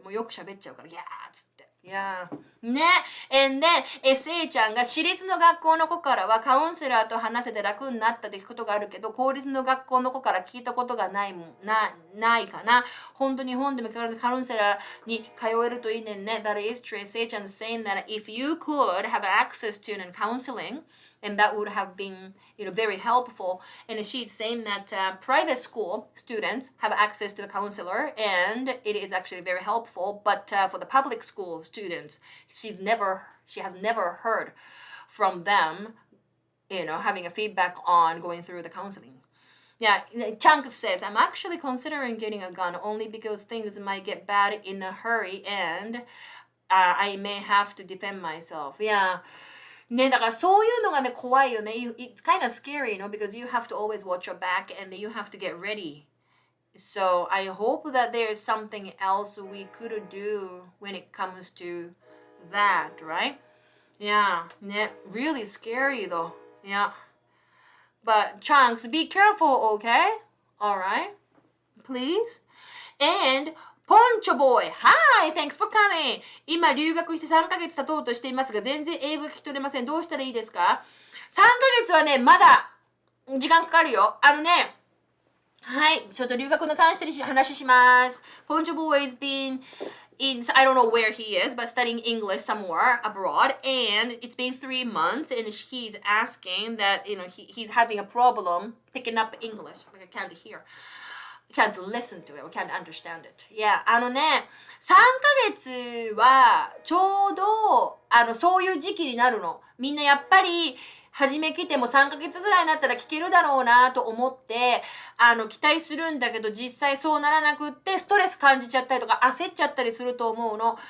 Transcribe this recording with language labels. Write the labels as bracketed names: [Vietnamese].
[Japanese] もうよく喋っちゃうから、いやーっつって。いやー。ね。 [English] And then, [Japanese] SA ちゃんが私立の学校の子からはカウンセラーと話せて楽になったって聞くことがあるけど、公立の学校の子から聞いたことがないかな。本当に日本でもカウンセラーに通えるといいねんね。 [English] That is true. SA ちゃん is saying that if you could have access to counseling, and that would have been, very helpful. And she's saying that private school students have access to the counselor, and it is actually very helpful. But for the public school students, she has never heard from them, having a feedback on going through the counseling. Yeah, Chunk says, I'm actually considering getting a gun only because things might get bad in a hurry, and I may have to defend myself. Yeah. [Japanese] ね、だからそういうのがね、怖いよね。 [English] It's kind of scary, because you have to always watch your back and you have to get ready. So I hope that there's something else we could do when it comes to that, right? Yeah, ね、really scary though. Yeah. But Chunks, be careful, okay? Alright? Please? Andポンチョボーイ Hi! Thanks for coming! [Japanese] 今留学して3ヶ月経とうとしていますが全然英語が聞き取れません。どうしたらいいですか？ 3 ヶ月はね、まだ時間かかるよ。はい。ちょっと留学の関して話します。 [English] ポンチョボーイ has been I don't know where he is, but studying English somewhere abroad, and it's been 3 months, and he's asking that, he's having a problem picking up English. Like I can't hear. can't listen to it or can't understand it. [Japanese] Yeah, 3ヶ月はちょうど、そういう時期になるの。みんなやっぱり、初め来ても3ヶ月ぐらいになったら聞けるだろうなと思って、期待するんだけど、実際そうならなくって、ストレス感じちゃったりとか、焦っちゃったりすると思うの。